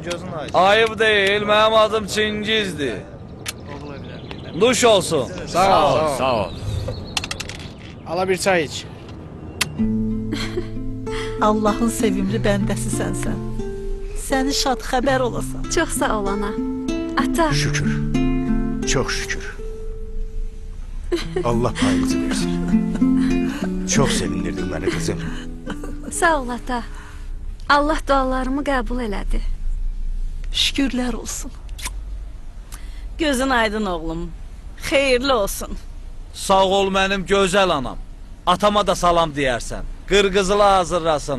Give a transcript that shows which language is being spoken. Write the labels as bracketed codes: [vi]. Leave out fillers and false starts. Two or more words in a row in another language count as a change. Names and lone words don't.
[az] Ayıb deyil, mənim adım Çingizdir. Duş olsun. Sağ ol. Ala bir çay iç. Allahın sevimli bəndəsisən sən. Səni şad xəbər olasan. Çox sağ ol ana. Ata. [tr] Şükür. Çok şükür. Allah payınızı versin. Çok sevindirdin beni kızım. [az] Sağ ol ata. Allah dualarımı qəbul elədi. Şükürlər olsun. Gözün aydın oğlum. Xeyirli olsun. Sağ ol mənim gözəl anam. Atama da salam deyərsən. Qırqızılı hazırlasın.